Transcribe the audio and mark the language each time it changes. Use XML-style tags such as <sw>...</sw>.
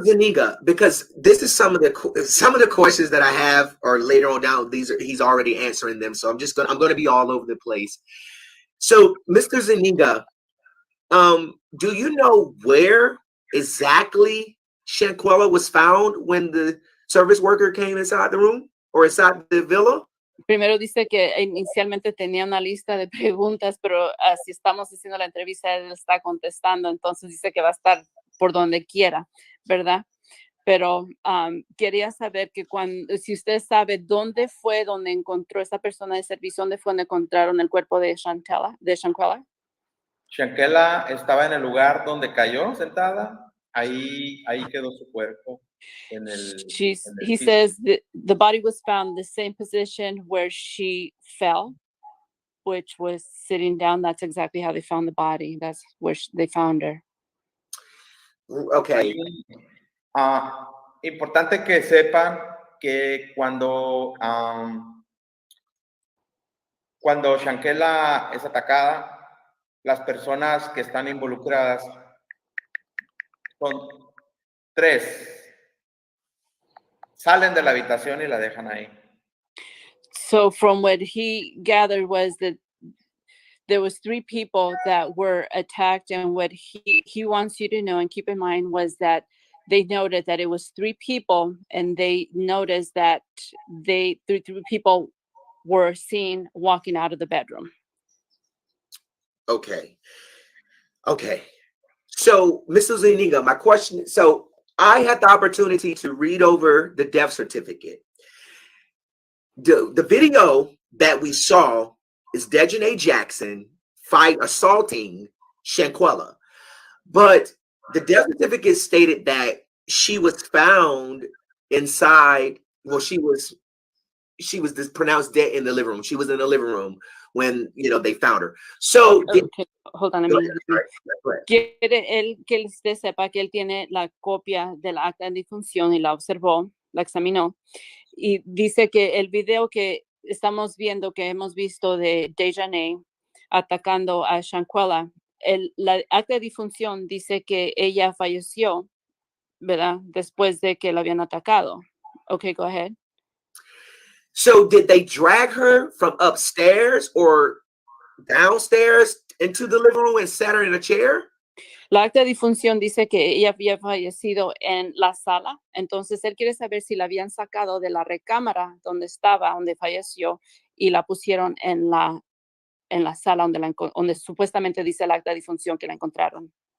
<en>Zuniga, because this is some of the questions that I have, or later on down, he's already answering them. So I'm going to be all over the place. So, Mr. Zuniga, do you know where exactly Shanquella was found when the service worker came inside the room or inside the villa?</en> <es>Primero dice que inicialmente tenía una lista de preguntas, pero si estamos haciendo la entrevista, él está contestando, entonces dice que va a estar por donde quiera, ¿verdad? Pero quería saber que si usted sabe dónde fue donde encontró esa persona de servicio, dónde fue donde encontraron el cuerpo de Shanquella. Shanquella estaba en el lugar donde cayó sentada, ahí quedó su cuerpo.</es> <en>He says that the body was found the same position where she fell, which was sitting down. That's exactly how they found the body. That's where they found her. Okay.</en> <es>Importante que sepan que cuando Shanquella es atacada, las personas que están involucradas son 3. Salen de la habitación y la dejan ahí.</es> <en>So from what he gathered was that there was 3 people that were attacked, and what he wants you to know and keep in mind was that they noted that it was 3 people, and they noticed that 3 people were seen walking out of the bedroom. Okay. So, Mr. Zuniga, my question, so I had the opportunity to read over the death certificate. The video that we saw is Daejhanae Jackson assaulting Shanquella. But the death certificate stated that she was found inside, well, she was pronounced dead in the living room. She was in the living room when, they found her. So, Okay, hold on a minute.</en> <es>Quiere él que usted sepa que él tiene la copia del acta de defunción y la observó, la examinó, y dice que el video que estamos viendo, que hemos visto de Daejhanae atacando a Shanquella, la acta de defunción dice que ella falleció, ¿verdad? Después de que la habían atacado.</es> <en>Okay, go ahead. So did they drag her from upstairs or downstairs into the living room and sat her in a chair?</en> <es>La acta de defunción dice que ella había fallecido en la sala, entonces él quiere saber si la habían sacado de la recámara donde estaba, donde falleció, y la pusieron en la en la sala donde supuestamente dice el acta de difunción que la encontraron.</es>